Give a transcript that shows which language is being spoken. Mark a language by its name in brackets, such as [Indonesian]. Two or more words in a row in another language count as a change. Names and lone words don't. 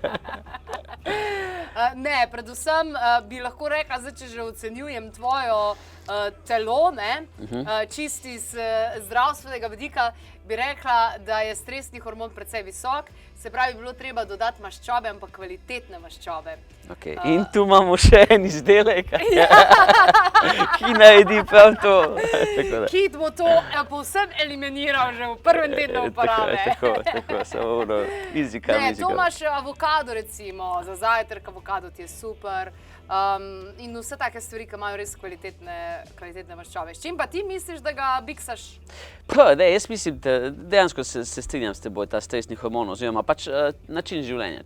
[Slovenian] Ne, predvsem bi lahko rekla, zdaj, če že ocenjujem tvojo telo, čisto iz zdravstvenega vidika, bi rekla, da je stresni hormon precej visok, se pravi, bilo treba dodati maščobe, ampak kvalitetne maščobe. In tu imamo še en izdelek, ki naredi prav to. Kit bo to povsem eliminiral že v prvem tednu uporabe. Tako, samo [English] easy come, easy go. [Slovenian] To imaš avokado recimo, za zajtrk avokado ti je super. In vse take stvari, ki imajo res kvalitetne maščobe. S čim pa ti misliš, da ga biksaš? Jaz mislim, da dejansko se strinjam s teboj, ta stresni hormon, oziroma pač način življenja.